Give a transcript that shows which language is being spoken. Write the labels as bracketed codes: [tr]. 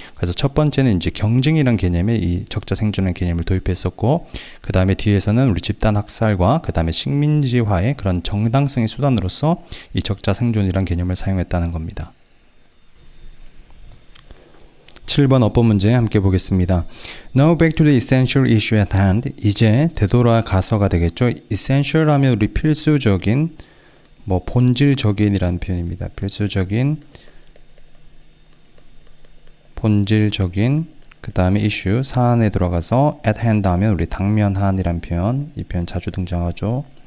[ko] 그래서 첫 번째는 이제 경쟁이란 개념에 이 적자생존이라는 개념을 도입했었고, 그 다음에 뒤에서는 우리 집단 학살과 그 다음에 식민지화의 그런 정당성의 수단으로서 이 적자생존이란 개념을 사용했다는 겁니다. 7번 어법 문제 함께 보겠습니다. [en] Now back to the essential issue at hand. [ko] 이제 되돌아가서가 되겠죠. essential 하면 우리 필수적인, 본질적인이라는 표현입니다. 본질적인, 그 다음에 issue, 사안에 들어가서 [en] at hand [ko] 하면 우리 당면한이라는 표현, 이 표현 자주 등장하죠.